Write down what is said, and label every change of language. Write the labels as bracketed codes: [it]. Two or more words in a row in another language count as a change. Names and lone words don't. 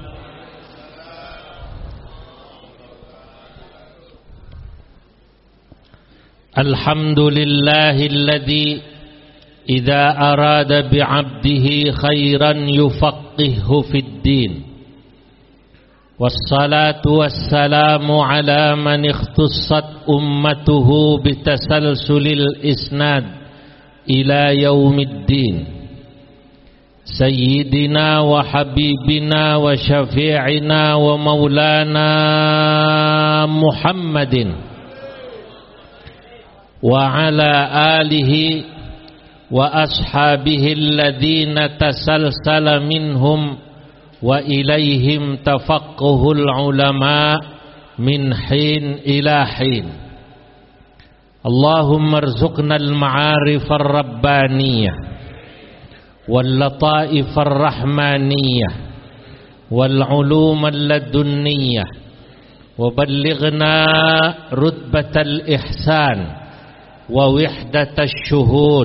[ar] الحمد لله الذي إذا أراد بعبده خيرا يفقهه في الدين. والصلاة والسلام على من اختصت أمته بتسلسل الإسناد إلى يوم الدين. سيدنا وحبيبنا وشفيعنا ومولانا محمد وعلى آله وأصحابه الذين تسلسل منهم وإليهم تفقه العلماء من حين إلى حين. اللهم ارزقنا المعارف الربانية واللطائف الرحمانية والعلوم اللدنية وبلغنا رتبة الإحسان ووحدة الشهود.